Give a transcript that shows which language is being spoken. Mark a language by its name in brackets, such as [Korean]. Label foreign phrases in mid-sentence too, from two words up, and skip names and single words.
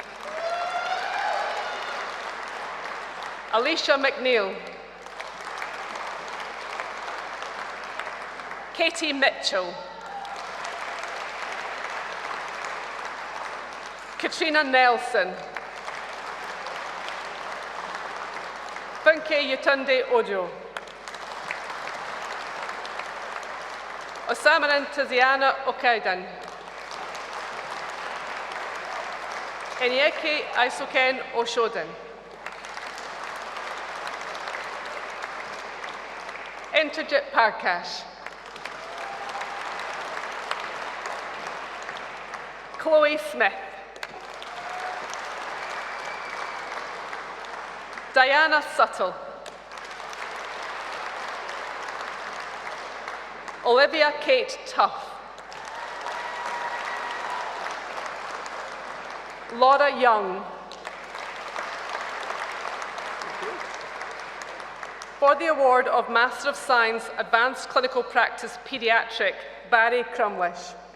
[English] Alicia McNeil. Katie Mitchell. Katrina Nelson. Funke Yetunde Ojo. Osamaran Tiziana Okaidan. Enyeke Isoken Oshoden. Interjit Parkash. Chloe Smith. Diana Suttle. Olivia Kate Tuff. Laura Young. For the award of Master of Science, Advanced Clinical Practice Pediatric, Barry Crumlish.